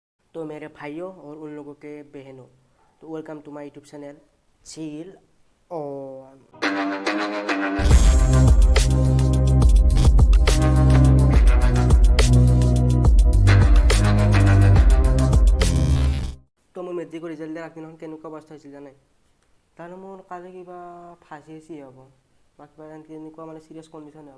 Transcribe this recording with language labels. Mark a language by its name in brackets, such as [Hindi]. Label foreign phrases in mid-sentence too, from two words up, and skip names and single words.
[Hindi] तो मेरे भाइयों और उन लोगों के बहनों, तो [English] welcome to my YouTube channel [Hindi] चिल ऑन। [Assamese] তো মোৰ মেট্ৰিকৰ ৰিজাল্ট দিয়া আগদিনাখন কেনেকুৱা অৱস্থা হৈছিল জানে? তাৰমানে মোৰ কালি কিবা ফাঁচি হ'ব বা কিবা তেনেকুৱা মানে [English] serious condition [Assamese] হ'ব।